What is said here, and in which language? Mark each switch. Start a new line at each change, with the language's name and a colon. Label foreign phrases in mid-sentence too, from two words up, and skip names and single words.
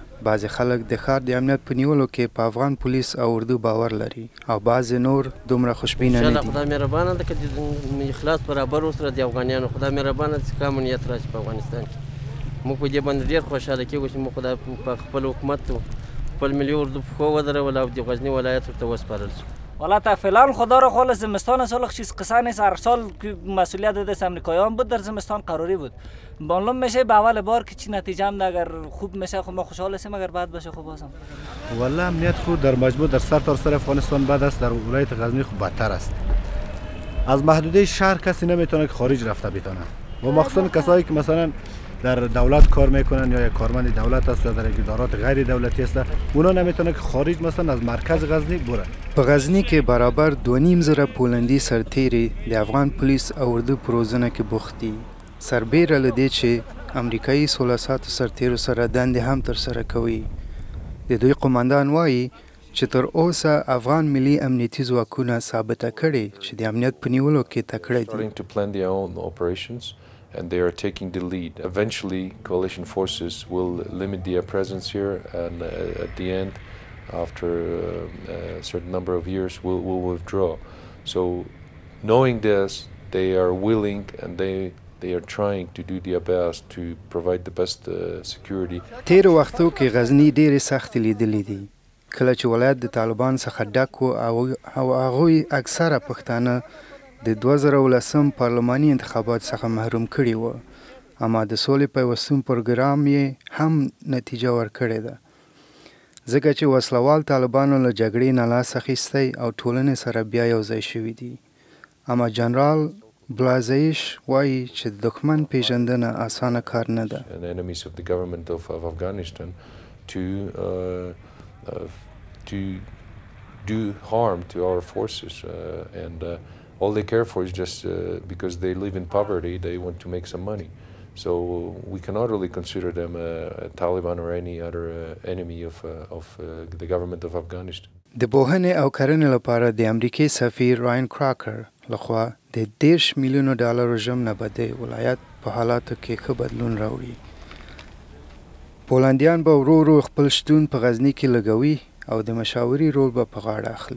Pashto: بعضی خلک د ښار د امنیت په نیولو کې په افغان پولیس او اردو باور لري او بعضی نور دومره خوشبینه نه دي. خدای مهربانه ده که اخلاص برابر وسره د افغانانو خدای مهربانه ده چې امنیت راشي په افغانستان کې. موږ په دې باندې ډېر خوشحاله کېږو چې موږ خدای په خپل حکومت خپل ملي اردو په پښو ودرول او د غزنی ولایت ورته وسپارل شو.
Persian: والا تا فعلا خدا رو خالص زمستان سال چیز قصه نیست. هر سال مسئولیت دست امریکاییان بود در زمستان قراری بود. معلوم میشه به اول بار که چی نتیجه هم اگر خوب میشه خب ما خوشحال هستیم، اگر بد باشه خب بازم والله امنیت خود در مجموع در سر افغانستان بد است، در ولایت غزنی خوب بدتر است. از محدوده شهر کسی نمیتونه که خارج رفته بتونه و مخصوصا کسایی که مثلا در دولت کار میکنن یا یک کارمند دولت است یا در ادارات غیر دولتی است، اونا نمیتونه که خارج مثلا از مرکز غزنی بره.
Pashto: په غزنی کې برابر 2.5 پولندي سرتیري د افغان پولیس او اردو په روزنه کې بوخت دي. سربیره له دې چې امریکایي سوله ساتو سرتیرو سره دندې هم ترسره کوي. د دوی قماندان وایي چې تر اوسه افغان ملي امنیتي ځواکونه ثابته کړي چې د امنیت په نیولو کې تکړه دي.
English: And they are taking the lead. Eventually, coalition forces will limit their presence here, and at the end, after a certain number of years, will withdraw. So, knowing this, they are willing and they are trying to do their best to provide the best security.
Pashto: تیر وختو کې غزنی ډېرې سختې لیدلې دي. کله چې ولایت د طالبان څخه ډک و او هغوی اکثره پښتانه د 2010 پارلماني انتخابات څخه محروم کړي وو، اما د سولې پیوستون پروګرام یې هم نتیجه ورکړې ده، ځکه چې وسلوال طالبانو له جګړې نه لاس اخیستی او ټولنې سره بیا یو ځای شوي دي. اما جنرال بلازیش وایي چې د دښمن پیژندنه اسانه کار نه ده.
English: enemies of the government of Afghanistan to do harm to our forces and all they care for is just because they live in poverty, they want to make some money. So we cannot really consider them a Taliban or any other enemy of the government of Afghanistan.
Pashto: د بوهنې او کرنې لپاره د امریکایي سفیر راین کراکر لخوا د 10 میلیونو ډالرو ژمنه به د ولایت په حالاتو کې ښه بدلون راوړي. پولندیان به ورو ورو خپل شتون په غزني کې لګوي او د مشاوري رول به په غاړه اخلي.